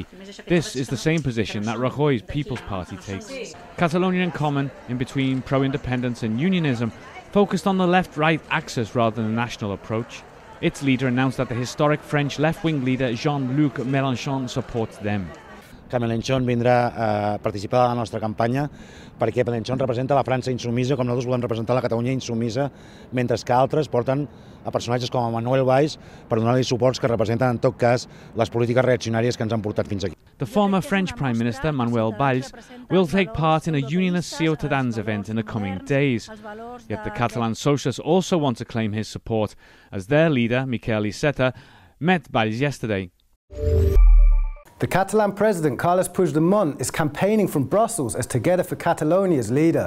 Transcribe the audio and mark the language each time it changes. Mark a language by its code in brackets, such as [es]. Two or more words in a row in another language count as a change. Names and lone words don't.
[en] This is the same position that Rajoy's People's Party takes. Catalonia in common, in between pro-independence and unionism, focused on the left-right axis rather than a national approach. Its leader announced that the historic French left-wing leader Jean-Luc Mélenchon supports them. [ca] Que Mélenchon vindrà a participar de la nostra campanya perquè Mélenchon representa la França insumisa com nosaltres volem representar la Catalunya insumisa, mentre que altres porten a personatges com Manuel Valls per donar-li suports que representen en tot cas les polítiques reaccionàries que ens han portat fins aquí. [en] The former French Prime Minister, Manuel Valls, will take part in a unionist Ciutadans event in the coming days. Yet the Catalan socialists also want to claim his support, as their leader, Miquel Iceta, met Valls yesterday. The Catalan president, Carles Puigdemont, is campaigning from Brussels as Together for Catalonia's leader.